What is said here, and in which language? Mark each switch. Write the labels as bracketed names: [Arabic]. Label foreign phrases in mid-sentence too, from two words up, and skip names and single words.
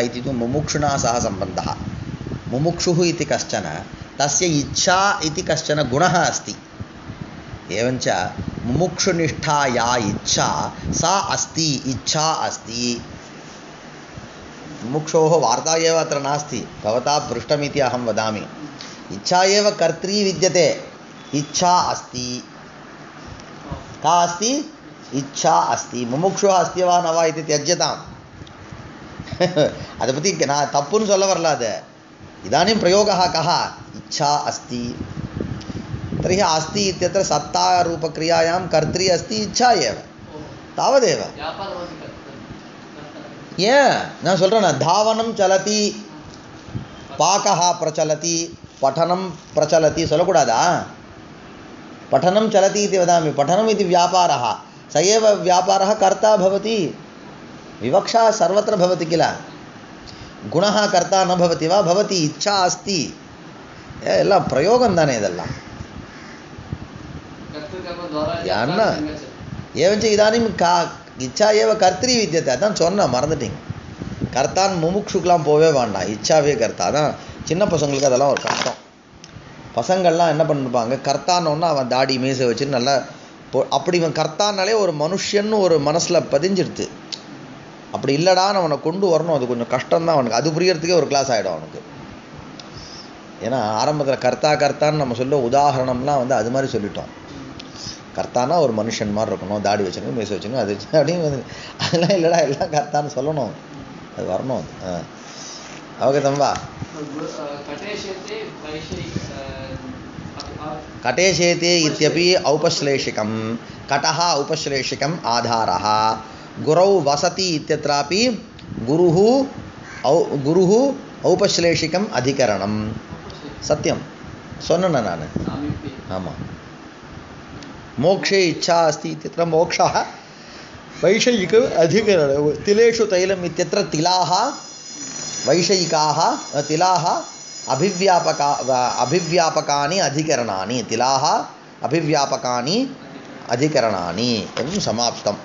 [Sanskrit] इति तु मुमुक्षुणा सह सम्बन्धः मुमुक्षुः इति कश्चन तस्य इच्छा इति कश्चन गुणः अस्ति एवञ्च मुमुक्षुनिष्ठा या इच्छा सा अस्ति इच्छा अस्ति मुमुक्षोः वार्ता एव अत्र नास्ति भवता पृष्टमिति अहं वदामि इच्छा एव कर्त्री विद्यते इच्छा अस्ति का अस्ति इच्छा अस्ति मुमुक्षुः अस्ति वा न वा इति त्यज्यताम् [Tamil] அதை பற்றி நான் தப்புன்னு சொல்ல வரல அது [Sanskrit] इदानीं प्रयोगः कः इच्छा अस्ति तर्हि अस्ति इत्यत्र सत्तारूपक्रियायां कर्त्री अस्ति इच्छा एव तावदेव [Tamil] நான் சொல்கிறேன் [Sanskrit] धावनं चलति पाकः प्रचलति पठनं प्रचलति சொல்லக்கூடாதா पठनं चलति इति वदामि पठनम् इति व्यापारः स एव व्यापारः कर्ता भवति विवक्षा सर्वत्र भवति किल गुणः कर्ता न भवति वा भवति इच्छा अस्ति [Tamil] எல்லா பிரயோகம் தானே இதெல்லாம் என்ன [Sanskrit] एवञ्च इदानीं का इच्छा एव कर्त्री विद्यते [Tamil] अதான் சொன்னேன் மறந்துட்டீங்க கர்த்தான் முமுட்சுக்கெலாம் போவே வேண்டாம் இச்சாவே கர்த்தா அதான் சின்ன பசங்களுக்கு அதெல்லாம் ஒரு கஷ்டம் பசங்கள்லாம் என்ன பண்ணிருப்பாங்க கர்த்தானோன்னா அவன் தாடி மீசை வச்சுட்டு நல்லா அப்படி இவன் கர்த்தானாலே ஒரு மனுஷன்னு ஒரு மனசில் பதிஞ்சிடுது அப்படி இல்லடான்னு அவனை கொண்டு வரணும் அது கொஞ்சம் கஷ்டம்தான் அவனுக்கு அது புரியறதுக்கே ஒரு கிளாஸ் ஆகிடும் அவனுக்கு ஏன்னா ஆரம்பத்தில் கர்த்தான்னு நம்ம சொல்ல உதாரணம்லாம் வந்து அது மாதிரி சொல்லிட்டோம் கர்த்தானா ஒரு மனுஷன் மாதிரி இருக்கணும் தாடி வச்சுக்கணும் மீசை வச்சுக்கணும் அது அப்படின்னு அதெல்லாம் இல்லைடா எல்லாம் கர்த்தான்னு சொல்லணும் அது வரணும் அவகதம்பா [Sanskrit] कटेशेते इत्यपि औपश्लेषिकं कटः औपश्लेषिकम् आधारः गुरौ वसति इत्यत्रापि गुरुः औपश्लेषिकम् अधिकरणं सत्यं [Tamil] சொன்னேன் நான் ஆமாம் [Sanskrit] मोक्षे इच्छा अस्ति इत्यत्र मोक्षः वैषयिक अधिकरणं तिलेषु तैलम् इत्यत्र तिलाः वैषयिकाः तिलाः अभिव्यापकानि अधिकरणानि तिलाः अभिव्यापकानि अधिकरणानि एवं समाप्तम्